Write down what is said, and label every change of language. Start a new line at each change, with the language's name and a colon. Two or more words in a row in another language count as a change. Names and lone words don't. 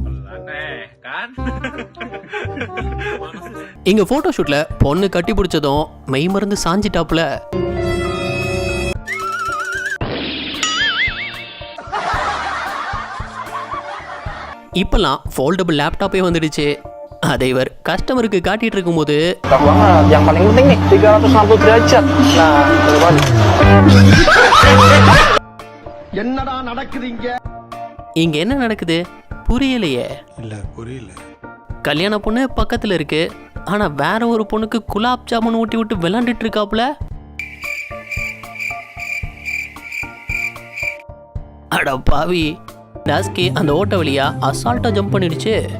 Tamil: இங்க போட்டோ ஷூட்ல பொண்ணு கட்டி பிடிச்சதும் மெய் மருந்து சாஞ்சிட்டாப்புல. இப்பெல்லாம்
English: foldable laptop
Tamil: வந்துடுச்சு. அதை இவர் கஸ்டமருக்கு காட்டிட்டு இருக்கும்போது
Indonesian: yang paling penting nih 360 derajat. Nah,
Tamil: என்னடா நடக்குதுங்க? இங்க என்ன நடக்குது புரியலையே. இல்ல புரியல. கல்யாண பொண்ணு பக்கத்துல இருக்கு, ஆனா வேற ஒரு பொண்ணுக்கு குலாப் ஜாமுன் ஊட்டி விட்டு விளையாண்டுட்டு இருக்காப்புல. அட பாவி, டாஸ்கி அந்த ஓட்ட வழியா அசால்ட்டா ஜம்ப் பண்ணிடுச்சு.